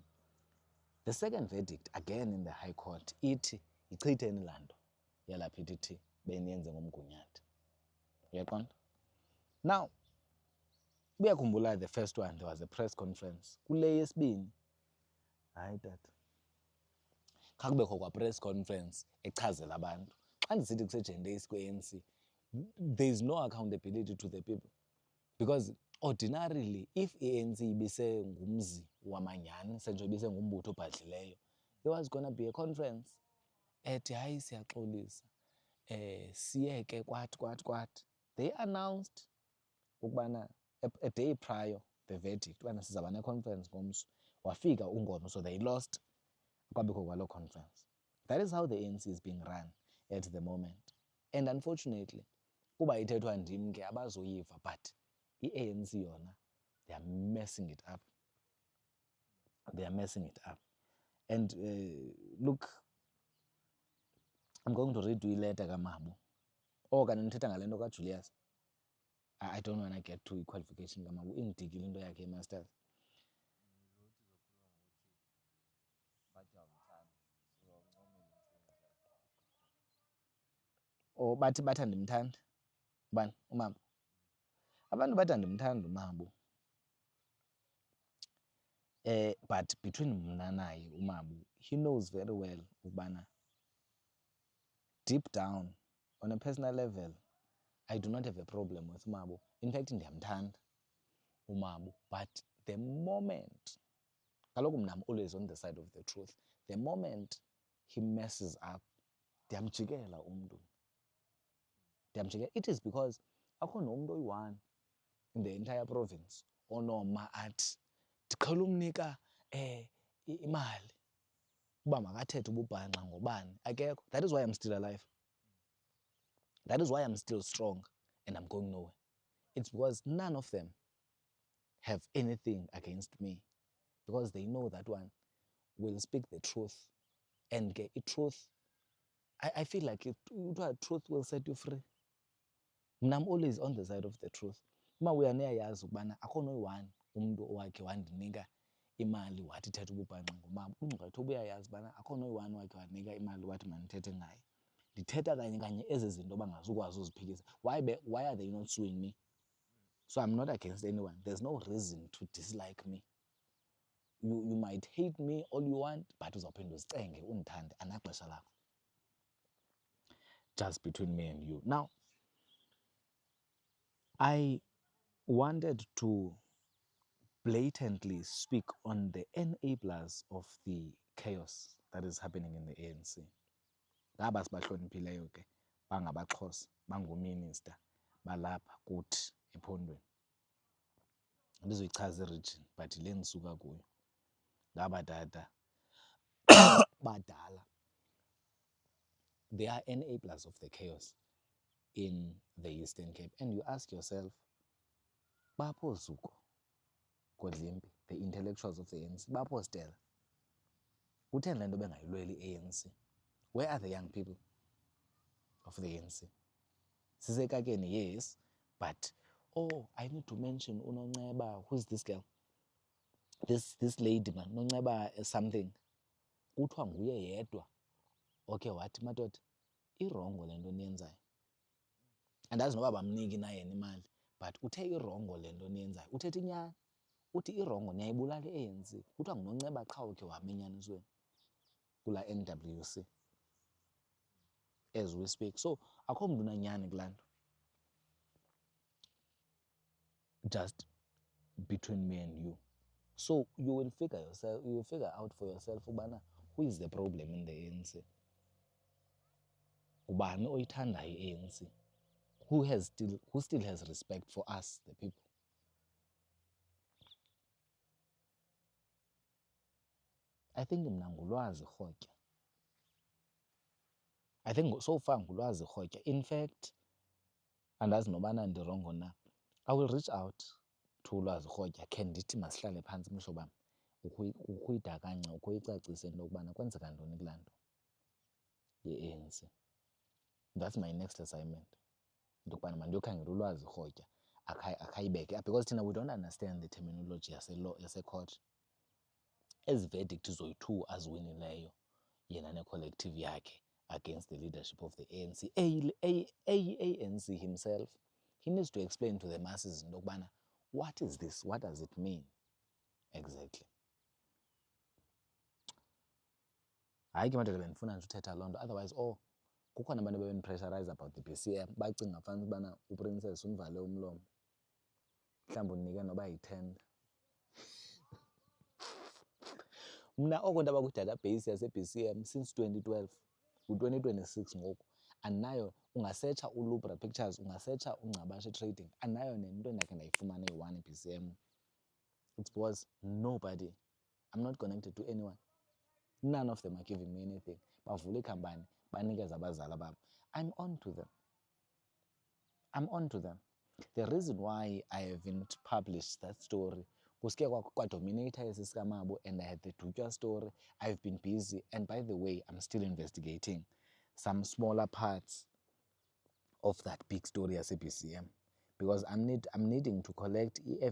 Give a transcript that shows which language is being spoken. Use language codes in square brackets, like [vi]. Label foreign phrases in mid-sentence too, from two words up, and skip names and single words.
[en] The second verdict, again in the High Court, [xh] ithi ichitheni laa nto yalapha ithi beniyenze ngomgunyathi. Uyaqonda? [en] Now, uyakhumbula the first one, there was a press conference. [xh] Kule yesibini, hayi tata, khakubekho kwa-press conference echazela abantu. Xa ndisithi kuse-gender kwe-ANC, [en] there is no accountability to the people. Because ordinarily, if [xh] i-ANC ibise ngumzi wamanyani, sentsho ibise ngumbutho obhadlileyo, [en] there was going to be a conference [xh] ethi hayi siyaxolisa, siyeke kwathi. [en] They announced ukubana a day prior the verdict, [xh] ubana sizaba ne-conference ngomso, wafika ungomso, [en] so they lost [xh] kwabekho kwaloo conference. [en] That is how the ANC is being run at the moment. And unfortunately, [xh] kuba ithethwa ndim ke abazoyiva, but i-ANC yona, [en] they are messing it up. They are messing it up. And look, I'm going to read you letter kaMabu. [xh] Kanti ndithetha ngale nto kaJulius. [en] I don't want to get to qualification kaMabu. [xh] Indikile into yakhe masters. Bathi ndimthanda. Bani? uMabu. Abantu bathi ndimthanda uMabu. [en] But between [xh] mna naye uMabu, [en] he knows very well ukubana deep down, on a personal level, I do not have a problem with Umabu. In fact, [xh] ndiyamthanda uMabu. [en] But the moment, [xh] kaloku mna [en] I'm always on the side of the truth. The moment he messes up, [xh] ndiyamjikela umntu. [en] It is because [xh] akho nomntu oyi-one in the entire province onoma athi ndiqhela umnika imali uba makathethe ububhanxa ngobani. Akekho. [en] That is why I'm still alive. That is why I'm still strong and I'm going nowhere. It's because none of them have anything against me, because they know that one will speak the truth, and get truth. I feel like truth will set you free. I'm always on the side of the truth. [xh] Uma uyayazi ukubana akho noyi-one umntu owakhe wandinika imali wathi thetha ububhanxa ngomama. Ungcwetha ubuyayazi ubana akho noyi-one wakhe wanika imali wathi mandithethe ngaye. Ndithetha kanye ezi zinto bangazukwazi uziphikisa. [en] Why are they not suing me? So I'm not against anyone. There's no reason to dislike me. You might hate me all you want, but [xh] uzawuphinda uzicenge undithande, anaxesha lakho. [en] Just between me and you. Now, I wanted to blatantly speak on the enablers of the chaos that is happening in the ANC. [xh] Ngaba sibahloniphileyo ke, bangabaXhosa, banguminister, balapha kuthi ephondweni. Andizoyichaza i-region, but le ndisuka kuyo. Ngaba tata badala. [en] They are enablers of the chaos. in the Eastern Cape. And you ask yourself, [xh] bapho Zuko, Godlimpi, [en] the intellectuals of the ANC, [xh] bapho Stella, kutheni le nto bengayilweli i-ANC? [en] Where are the young people of the ANC? Sisekakeni, yes, but oh, I need to mention Unonceba. Who's this girl? This lady, man, Unonceba something. [xh] Kuthiwa nguye yedwa okay wathi madoda irongo le nto niyenzayo. Andazi noba bamniki na yena imali, but uthe irongo le nto niyenzayo. Uthetha inyani, uthi irongo niyayibulala i-ANC. Kuthiwa nguNonceba qha ukhe wama enyanisweni kulaa NWC [en] as we speak. [xh] So akho mntu unanyani kulaa nto, [en] just between me and you. So you will figure out for yourself ubana who is the problem in the ANC. [xh] Ubani oyithandayo i-ANC? [en] Who still has respect for us, the people? I think [xh] mna ngulwazi rhotya. [en] I think so far ngulwazi rhotya. [xh] In fact, andazi nobana ndirongo na, [en] I will reach out to [xh] ulwazi rhotya khe ndithi masihlale phantsi mhlobo wam ukho uyidakanya, ukho uyicacise into yokubana kwenzeka ntoni kulaa nto ye-ANC. [en] That's my next assignment, [xh] into yokubana mandiyokhangela ulwazi rhotya akhayibeke, because thina [en] we don't understand the terminology [xh] yasecourt. Ezi verdict zoyi-2 aziwinileyo yena ne-collective yakhe [en] against the leadership of the ANC. ANC himself, he needs to explain to the masses [xh] into yokubana [en] what is this, what does it mean exactly? [xh] Hayi ke madoda bendifuna nje uthetha loo nto, otherwise kukhona abantu bebenipressurize [en] about the BCM, [xh] bacinga fanele ubana uprincess umvale umlomo, mhlawumbi unike noba yi-10. Mna oko ndaba kwi-database yase-BCM since 2012, u-2026 ngoku, andinayo. Ungasetsha uLubra Pictures, ungasetsha uNgcabashe Trading, andinayo nento endakhe ndayifumana eyi-1 i-BCM. [en] It's because nobody, I'm not connected to anyone. None of them are giving me anything. [xh] Bavule ikhampani, banikeze abazala babo. [en] I'm on to them. The reason why I haven't published that story, [xh] kuske kwadominator esi sikamabo, [en] and I had the Dutywa story. I've been busy, and by the way, I'm still investigating some smaller parts of that big story as a BCM, because I'm needing to collect